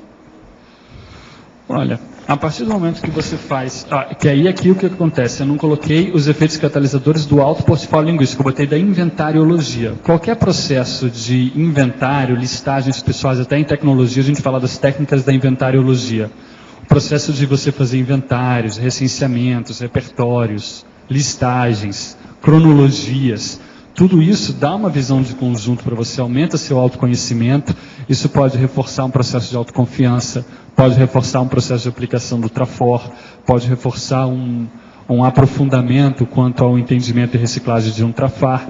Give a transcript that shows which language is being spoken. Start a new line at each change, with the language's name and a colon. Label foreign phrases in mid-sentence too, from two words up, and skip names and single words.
Portuguese: Olha, a partir do momento que você faz... que aí aqui o que acontece? Eu não coloquei os efeitos catalisadores do alto portfólio linguístico, eu botei da inventariologia. Qualquer processo de inventário, listagens pessoais, até em tecnologia, a gente fala das técnicas da inventariologia. O processo de você fazer inventários, recenseamentos, repertórios, listagens, cronologias... Tudo isso dá uma visão de conjunto para você, aumenta seu autoconhecimento, isso pode reforçar um processo de autoconfiança, pode reforçar um processo de aplicação do Trafor, pode reforçar um aprofundamento quanto ao entendimento e reciclagem de um Trafar.